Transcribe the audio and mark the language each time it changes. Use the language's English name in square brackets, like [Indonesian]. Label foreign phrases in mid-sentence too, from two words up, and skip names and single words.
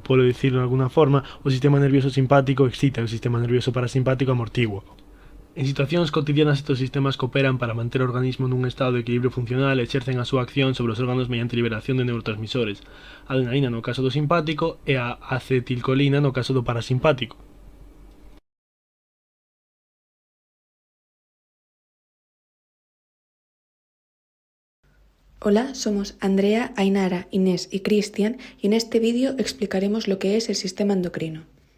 [Galician] Polo dicirlo de alguna forma, o sistema nervioso simpático excita e o sistema nervioso parasimpático amortigua. En situacións cotidianas estes sistemas cooperan para manter o organismo nun estado de equilibrio funcional e exercen a súa acción sobre os órganos mediante liberación de neurotransmisores, a adrenalina no caso do simpático e a acetilcolina no caso do parasimpático. [Spanish] Hola, somos Andrea, Ainara, Inés y Cristian y en este vídeo explicaremos lo que es el sistema endocrino.